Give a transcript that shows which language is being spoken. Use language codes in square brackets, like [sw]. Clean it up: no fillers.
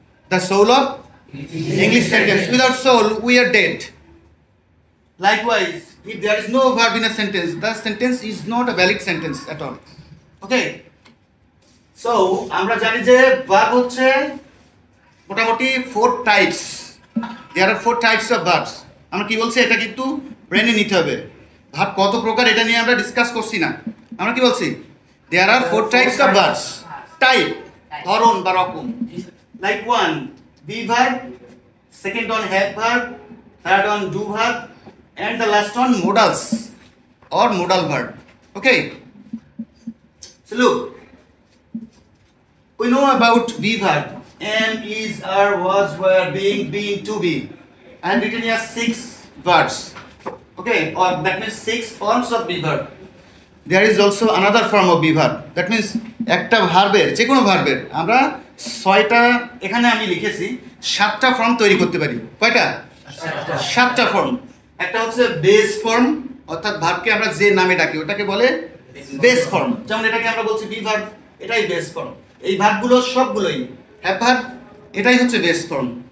[en] The soul of English sentence. Without soul, we are dead. Likewise, if there is no verb in a sentence, the sentence is not a valid sentence at all. Okay? [bn] So, আমরা জানি যে verb হচ্ছে মোটামুটি [en] 4 types. There are 4 types of verbs. [bn] আমরা কি বলছি এটা কিন্তু ব্রেনে নিতে হবে। ভাব কত প্রকার এটা নিয়ে আমরা ডিসকাস করছি না। আমরা কি বলছি? [en] There are 4 types of verbs. [bn] Type, ধরন বা রকম। [en] Like one, be verb, second one have verb, third one do verb, and the last one modals or modal verb. Okay? So look, we know about be verb. Am, is, are, was, were, being, being, to be. I have written here 6 verbs. Okay, or that means 6 forms of be verb. There is also another form of be verb. That means [bn] একটা ভার্বের যে কোনো ভার্বের আমরা 6টা এখানে আমি লিখেছি 7টা ফর্ম তৈরি করতে পারি। কয়টা? 7টা ফর্ম। একটা হচ্ছে বেস ফর্ম, অর্থাৎ ভার্বকে আমরা যে নামে ডাকি ওটাকে বলে বেস ফর্ম। যেমন এটাকে আমরা বলছি বি ভার্ব, এটাই বেস ফর্ম। এই ভার্বগুলো সবগুলোই হ্যাভ ভার্ব, এটাই হচ্ছে বেস ফর্ম।